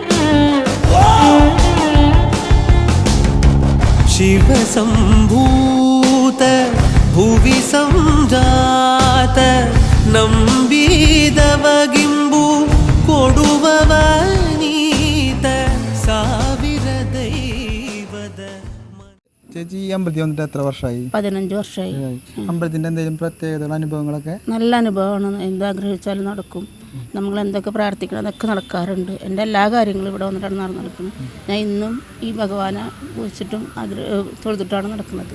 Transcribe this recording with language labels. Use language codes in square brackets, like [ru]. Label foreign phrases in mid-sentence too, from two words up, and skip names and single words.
[kn] ശിവശംഭൂ ಭುವಿ ಸಂಜಾತ ನಂಬಿದವಗಿಂಬು ಕೊಡುವವ ನೀತ ಸಾವಿರ ದೈವದ [ml] ചേച്ചി ഈ അമ്പലത്തിൽ വന്നിട്ട് എത്ര വർഷമായി? 15 വർഷമായി. അമ്പലത്തിന്റെ എന്തെങ്കിലും പ്രത്യേകതകൾ അനുഭവങ്ങളൊക്കെ? നല്ല അനുഭവമാണ്. എന്താഗ്രഹിച്ചാലും നടക്കും. നമ്മൾ എന്തൊക്കെ പ്രാർത്ഥിക്കണം അതൊക്കെ നടക്കാറുണ്ട്. എൻ്റെ എല്ലാ കാര്യങ്ങളും ഇവിടെ വന്നിട്ടാണ് നടക്കുന്നത്. ഞാൻ ഇന്നും ഈ ഭഗവാനെ കുറിച്ചിട്ടും തൊഴുതിട്ടാണ് നടക്കുന്നത്.